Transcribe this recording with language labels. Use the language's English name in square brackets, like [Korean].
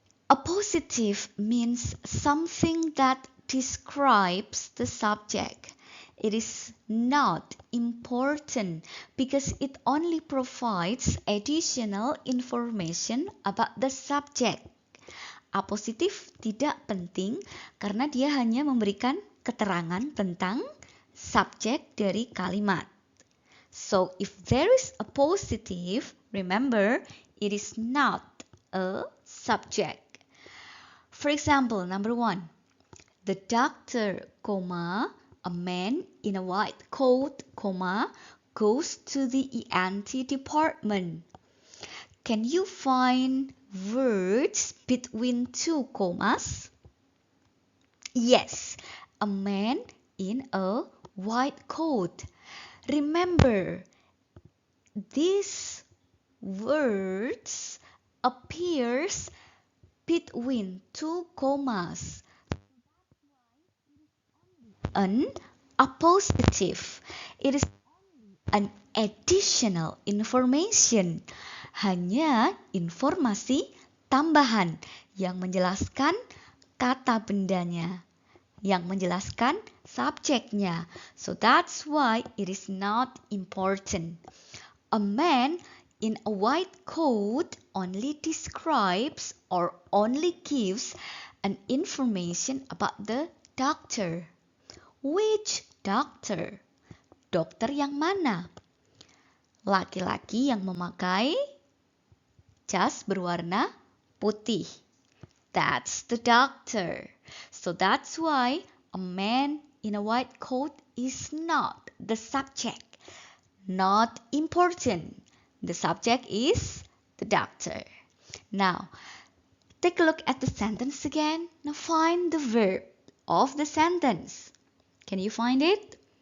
[English] Appositive means something that describes the subject. It is not important because it only provides additional information about the subject. [Indonesian] Apositif tidak penting karena dia hanya memberikan keterangan tentang subjek dari kalimat. [English] So if there is a positive, remember it is not a subject. For example, number 1, the doctor, comma, a man in a white coat, comma, goes to the ENT department. Can you find words between two commas? Yes, a man in a white coat. Remember, these words appears between two commas. An appositive. It is an additional information. [Indonesian] Hanya informasi tambahan yang menjelaskan kata bendanya, yang menjelaskan subjeknya. [English] So that's why it is not important. A man in a white coat only describes or only gives an information about the doctor. Which doctor? [Indonesian] Dokter yang mana? Laki-laki yang memakai jas berwarna putih. [English] That's the doctor. So that's why a man in a white coat is not the subject. Not important. The subject is the doctor. Now, take a look at the sentence again. Now find the verb of the sentence. Can you find it?